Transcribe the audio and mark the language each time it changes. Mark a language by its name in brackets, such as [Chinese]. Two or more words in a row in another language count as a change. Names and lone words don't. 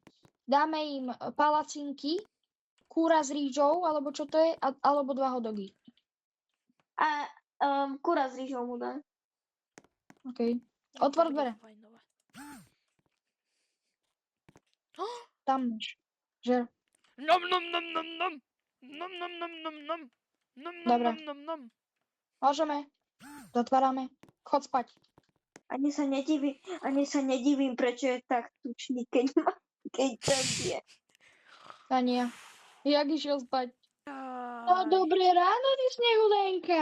[Slovak] Dáme im palacinky, kúra s rýžou, alebo čo to je, alebo 2 hodogy. A kura s rýžou mu dám. OK. No, to Otvor bude dvere. fajnové. Tam máš. Žer. Nom nom nom nom nom. Nom nom nom nom nom. Nom nom Dobre. nom nom nom. Môžeme. Zatvárame. Chod spať. Ani sa nedivím, prečo je tak tučný, keď tak je. Tania. Jak išiel spať? No Aj. dobré ráno, ty snehulenka.